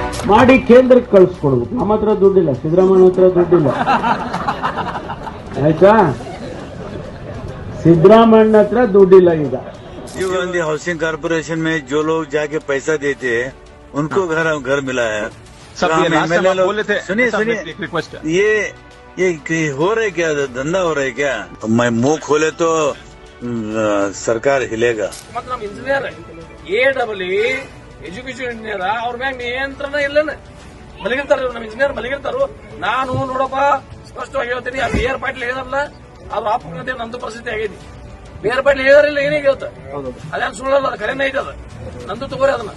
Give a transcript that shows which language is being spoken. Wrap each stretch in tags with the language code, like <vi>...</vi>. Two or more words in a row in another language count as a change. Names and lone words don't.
<kn>ಮಾಡಿ ಕೇಂದ್ರಕ್ಕೆ ಕಳಿಸ್ಕೊಡ್ಬೇಕು. ನಮ್ಮ ಹತ್ರ ದುಡ್ಡಿಲ್ಲ, ಸಿದ್ದರಾಮಯ್ಯ ಹತ್ರ ದುಡ್ಡಿಲ್ಲ, ಆಯ್ತಾ? ಸಿದ್ದರಾಮಯ್ಯ ಹತ್ರ ದುಡ್ಡಿಲ್ಲ ಈಗ.</kn> <hi>राजीव गांधी हाउसिंग कारपोरेशन में जो लोग जाके पैसा देते हैं उनको घर मिला है। सब ये</hi> <en>last time</en> <hi>आप बोले थे। सुनिए रिक्वेस्ट, ये हो रहा है क्या, धंधा हो रहा है क्या? मैं मुंह खोले तो सरकार हिलेगा। मतलब इंजीनियर</hi> <kn>AEE</kn> <en>education engineer</en> <kn>ಅವ್ರ ಮ್ಯಾಗ ನಿಯಂತ್ರಣ ಇಲ್ಲನ ಮಲಗಿರ್ತಾರ ನಮ್ಮ ಇಂಜಿನಿಯರ್ ಮಲಗಿರ್ತಾರು. ನಾನು ನೋಡಪ್ಪ ಸ್ಪಷ್ಟವಾಗಿ ಹೇಳ್ತೀನಿ, ಆ ಬಿ ಆರ್ ಪಾಟೀಲ್ ಹೇಳಿದಾರಲ್ಲ ಅವ್ರ ಆಪುಕತೆ ನಂದು ಪರಿಸ್ಥಿತಿ ಆಗೈತಿ. ಬಿ ಆರ್ ಪಾಟೀಲ್ ಹೇಳಿದಾರಿಲ್ಲ ಏನೇಗೆ ಹೇಳ್ತ ಅದೇನು ಸುಳ್ಳಲ್ಲ, ಅದು ಕರೆನೇ ಐತೆ. ಅದು ನಂದು ತಗೋರಿ ಅದನ್ನ.</kn>